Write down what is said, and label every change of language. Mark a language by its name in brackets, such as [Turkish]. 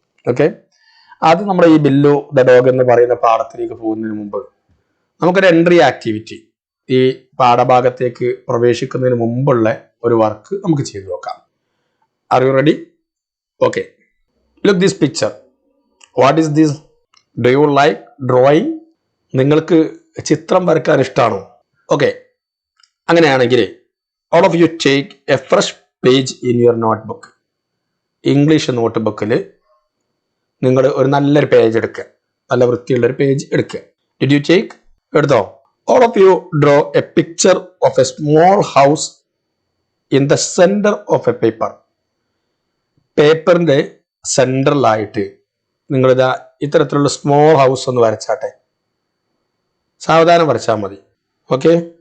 [Malayalam] Okay, അത് നമ്മുടെ ഈ ബില്ലു ദ ഡോഗ് എന്ന് പറയുന്ന പാഠത്തിലേക്ക് പോകുന്നതിന് മുമ്പ് നമുക്കൊരു എൻട്രി ആക്ടിവിറ്റി, ഈ പാഠഭാഗത്തേക്ക് പ്രവേശിക്കുന്നതിന് മുമ്പുള്ള ഒരു വർക്ക് നമുക്ക് ചെയ്തു നോക്കാം. [English] Are you ready? Okay, look this picture. What is this? Do you like drawing? [Malayalam] നിങ്ങൾക്ക് ചിത്രം വരയ്ക്കാൻ ഇഷ്ടമാണോ? ഓക്കെ, അങ്ങനെയാണെങ്കിൽ [English] all of you take a fresh page in your notebook. [Malayalam] English not ബുക്കിൽ നിങ്ങൾ ഒരു നല്ലൊരു പേജ് എടുക്കുക, നല്ല വൃത്തിയുള്ളൊരു പേജ് എടുക്കുക. [English] Did you take? [Malayalam] എടുത്തോ? [English] All of you draw a picture of a small house in the centre of a paper. [Malayalam] പേപ്പറിന്റെ സെന്ററിലായിട്ട് നിങ്ങളിതാ ഇത്തരത്തിലുള്ള സ്മോൾ ഹൗസ് ഒന്ന് വരച്ചാട്ടെ. സാവധാനം വരച്ചാൽ മതി. ഓക്കെ.